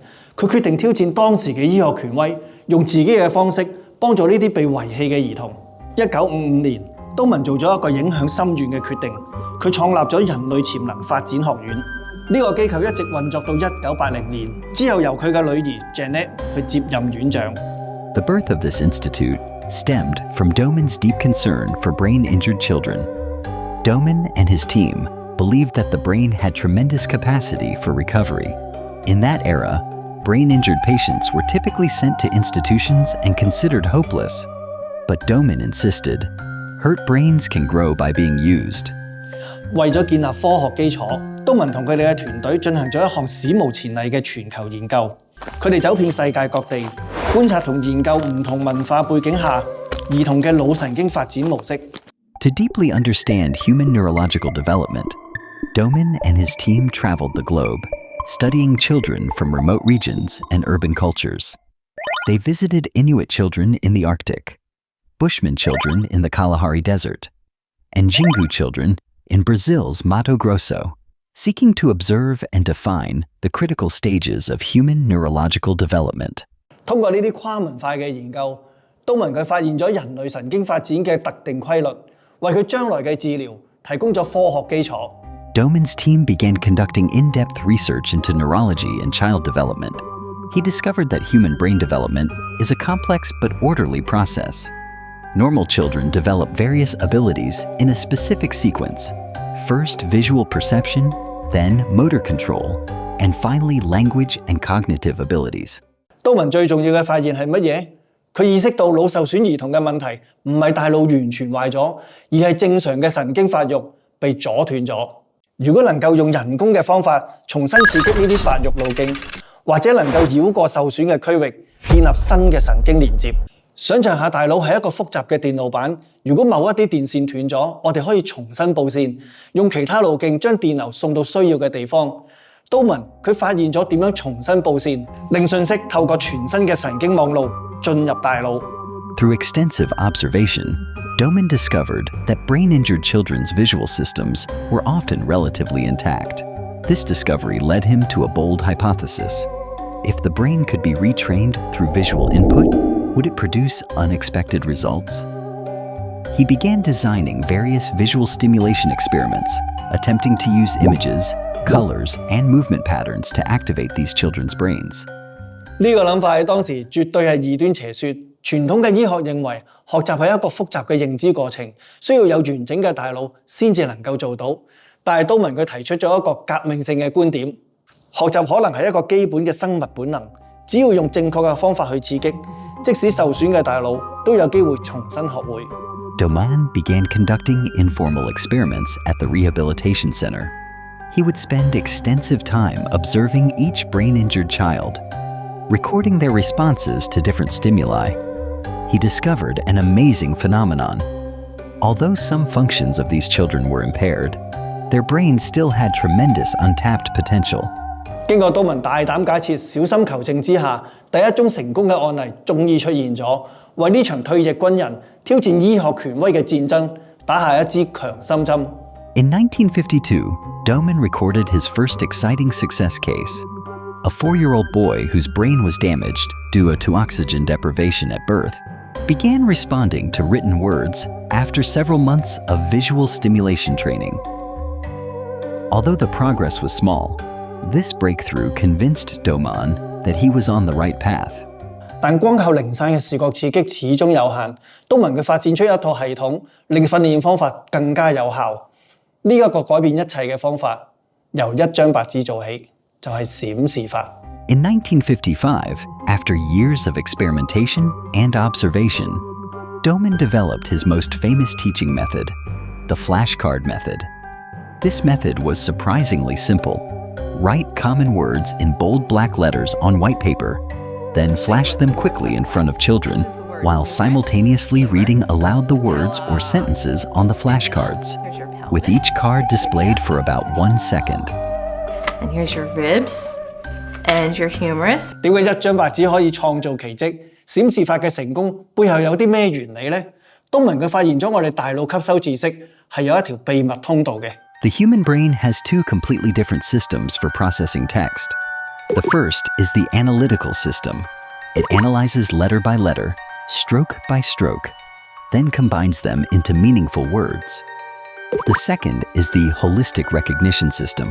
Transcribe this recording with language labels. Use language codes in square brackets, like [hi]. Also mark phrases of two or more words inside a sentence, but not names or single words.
[yue] 佢決定挑戰當時嘅醫學權威，用自己嘅方式幫助呢啲被遺棄嘅兒童。1955年，都文做咗一個影響深遠嘅決定，佢創立咗人類潛能發展學院。呢個機構一直運作到1980年，之後由佢嘅女兒 Janet 去接任院長。 [en] The birth of this institute stemmed from Doman's deep concern for brain-injured children. Doman and his team believed that the brain had tremendous capacity for recovery. In that era, brain-injured patients were typically sent to institutions and considered hopeless. But Doman insisted, hurt brains can grow by being used. [yue] 為咗建立科學基礎，都文同佢哋嘅團隊進行咗一項史無前例嘅全球研究。佢哋走遍世界各地，觀察同研究唔同文化背景下兒童嘅腦神經發展模式。 [en] To deeply understand human neurological development, Doman and his team traveled the globe, studying children from remote regions and urban cultures. They visited Inuit children in the Arctic, Bushman children in the Kalahari Desert, and Jingu children in Brazil's Mato Grosso, seeking to observe and define the critical stages of human neurological development. [yue] 通過呢啲跨文化嘅研究，都文佢發現咗人類神經發展嘅特定規律，為佢將來嘅治療提供咗科學基礎。 [en] Doman's team began conducting in-depth research into neurology and child development. He discovered that human brain development is a complex but orderly process. Normal children develop various abilities in a specific sequence. First, visual perception, then motor control, and finally language and cognitive abilities. [yue] 都文最重要嘅發現係乜嘢？佢意識到腦受損兒童嘅問題唔係大腦完全壞咗，而係正常嘅神經發育被阻斷咗。如果能夠用人工嘅方法重新刺激呢啲發育路徑，或者能夠繞過受損嘅區域，建立新嘅神經連接。想像下大腦係一個複雜嘅電路板，如果某一啲電線斷咗，我哋可以重新佈線，用其他路徑將電流送到需要嘅地方。都文佢發現咗點樣重新佈線，令信息透過全新嘅神經網路進入大腦。 [en] Through extensive observation, Doman discovered that brain-injured children's visual systems were often relatively intact. This discovery led him to a bold hypothesis. If the brain could be retrained through visual input, would it produce unexpected results? He began designing various visual stimulation experiments, attempting to use images, colors, and movement patterns to activate these children's brains. [yue] 呢個諗法喺當時絕對係異端邪說。傳統嘅醫學認為，學習係一個複雜嘅認知過程，需要有完整嘅大腦先至能夠做到。但係都文佢提出咗一個革命性嘅觀點，學習可能係一個基本嘅生物本能，只要用正確嘅方法去刺激，即使受損嘅大腦都有機會重新學會。 [en] Doman began conducting informal experiments at the rehabilitation center. He would spend extensive time observing each brain-injured child, recording their responses to different stimuli. He discovered an amazing phenomenon. Although some functions of these children were impaired, their brains still had tremendous untapped potential. [yue] 經過都文大膽假設、小心求證之下，第一宗成功嘅案例終於出現咗，為呢場退役軍人挑戰醫學權威嘅戰爭打下一支強心針。 [en] In 1952, Doman recorded his first exciting success case. A 4-year-old boy whose brain was damaged due to oxygen deprivation at birth began responding to written words after several months of visual stimulation training. Although the progress was small, this breakthrough convinced Doman that he was on the right path. [yue] 但光靠零散嘅視覺刺激始終有限，都文佢發展出一套系統，令訓練方法更加有效。呢一個改變一切嘅方法，由一張白紙做起，就係閃示法。 [en] In 1955, after years of experimentation and observation, Doman developed his most famous teaching method, the flashcard method. This method was surprisingly simple. Write common words in bold black letters on white paper, then flash them quickly in front of children while simultaneously reading aloud the words or sentences on the flashcards, with each card displayed for about 1 second. And here's your ribs and your humerus. [yue] 點解一張白紙可以創造奇蹟？閃示法嘅成功背後有啲咩原理呢？都文佢發現咗我哋大腦吸收知識係有一條秘密通道嘅。 [en] The human brain has two completely different systems for processing text. The first is the analytical system. It analyzes letter by letter, stroke by stroke, then combines them into meaningful words. The second is the holistic recognition system.